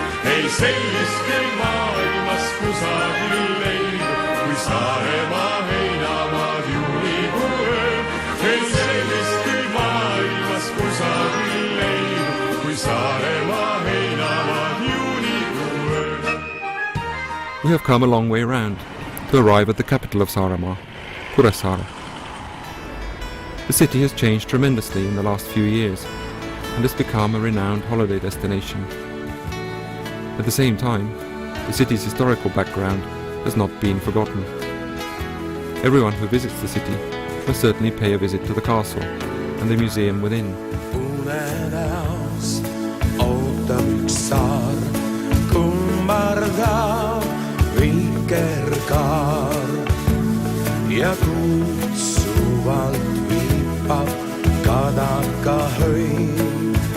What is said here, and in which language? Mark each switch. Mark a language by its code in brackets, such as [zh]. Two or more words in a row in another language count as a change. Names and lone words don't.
[et] Ei sellist küll maailmas kusagil leidu, kui Saaremaa heinamaad juunikuu ööl. Ei sellist küll maailmas kusagil leidu, kui Saaremaa heinamaad juunikuu ööl. [en] We have come a long way round to arrive at the capital of Saaremaa, Kuressaare. The city has changed tremendously in the last few years and has become a renowned holiday destination. At the same time, the city's historical background has not been forgotten. Everyone who visits the city must certainly pay a visit to the castle and the museum within. [et] Unenäos ootab üks saar, kummardab vikerkaar ja kutsuvalt viipab kadaka hõim.